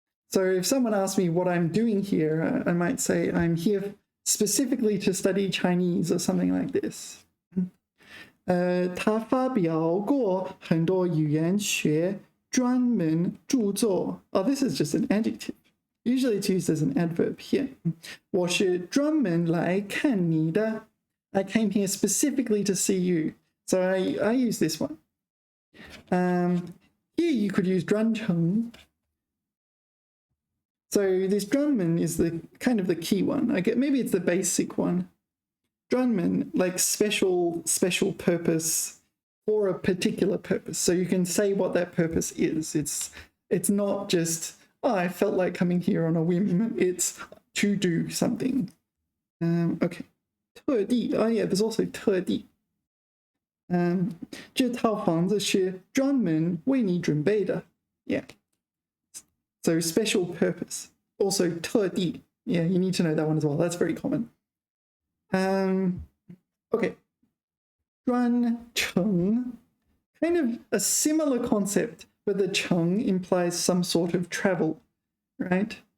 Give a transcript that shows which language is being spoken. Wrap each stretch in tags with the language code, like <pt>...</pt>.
<en>So if someone asks me what I'm doing here, I might say I'm here specifically to study Chinese or something like this.</en> <zh>他发表过很多语言学专门著作.</zh> <en>Oh, this is just an adjective. Usually it's used as an adverb here.</en> <zh>我是专门来看你的.</zh> <en>I came here specifically to see you. So I use this one. Here you could use 专程. So this 专门 is the kind of the key one. I get maybe it's the basic one. 专门 like special purpose for a particular purpose. So you can say what that purpose is. It's not just I felt like coming here on a whim. It's to do something. Okay. 特地 oh yeah, there's also 特地.</en> <zh>这套房子是专门为你准备的.</zh> <en>Yeah. So special purpose. Also 特地. Yeah, you need to know that one as well. That's very common. Okay. 专程. Kind of a similar concept, but the 程 implies some sort of travel, right?</en>